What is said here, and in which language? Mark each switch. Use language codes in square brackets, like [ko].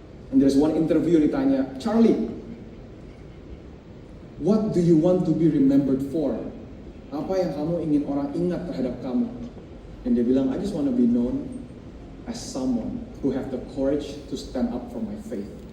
[en] And there's one interview [id] ditanya, [en] Charlie, what do you want to be remembered for? [id] Apa yang kamu ingin orang ingat terhadap kamu? Dan dia bilang, [en] I just want to be known as someone who have the courage to stand up for my faith.